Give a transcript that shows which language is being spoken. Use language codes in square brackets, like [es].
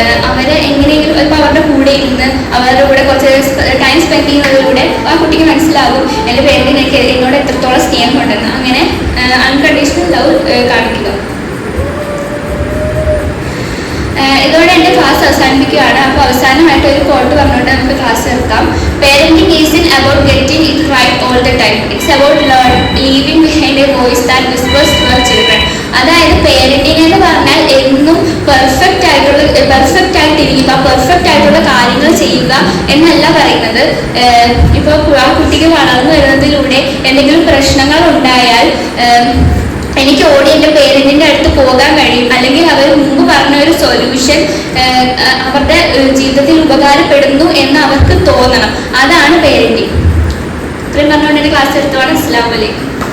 [ml] അവരെ എങ്ങനെയെങ്കിലും ഇപ്പോൾ അവരുടെ കൂടെ ഇരുന്ന് അവരുടെ കൂടെ കുറച്ച് ടൈം സ്പെൻഡ് ചെയ്യുന്നതിലൂടെ ആ കുട്ടിക്ക് മനസ്സിലാകും എൻ്റെ പേരൻറ്റിനൊക്കെ എന്നോട് എത്രത്തോളം സ്നേഹമുണ്ടെന്ന്. അങ്ങനെ അൺകണ്ടീഷണൽ ലവ് കാണിക്കുക. ഇതോടെ എൻ്റെ ക്ലാസ് അവസാനിപ്പിക്കുകയാണ്. അപ്പോൾ അവസാനമായിട്ട് ഒരു കോട്ട് പറഞ്ഞുകൊണ്ട് നമുക്ക് ക്ലാസ് നിർത്താം. [en] Parenting isn't about getting it right all the time. It's about leaving behind a voice that whispers to our children. [ml] അതായത് പേരന്റിങ് എന്ന് പറഞ്ഞാൽ എന്നും പെർഫെക്റ്റ് ആയിട്ടിരിക്കുക, പെർഫെക്റ്റ് ആയിട്ടുള്ള കാര്യങ്ങൾ ചെയ്യുക എന്നല്ല പറയുന്നത്. ഇപ്പോൾ ആ കുട്ടിക്ക് വളർന്നു വരുന്നതിലൂടെ എന്തെങ്കിലും പ്രശ്നങ്ങൾ ഉണ്ടായാൽ എനിക്ക് ഓടി എൻ്റെ പേരന്റിൻ്റെ അടുത്ത് പോകാൻ കഴിയും, അല്ലെങ്കിൽ അവർ മുമ്പ് പറഞ്ഞ ഒരു സൊല്യൂഷൻ അവരുടെ ജീവിതത്തിൽ ഉപകാരപ്പെടുന്നു എന്ന് അവർക്ക് തോന്നണം. അതാണ് പേരന്റിങ്. ഇത്രയും പറഞ്ഞുകൊണ്ട് എൻ്റെ ക്ലാസ് എടുത്തോളം. അസ്സലാമു അലൈക്കും.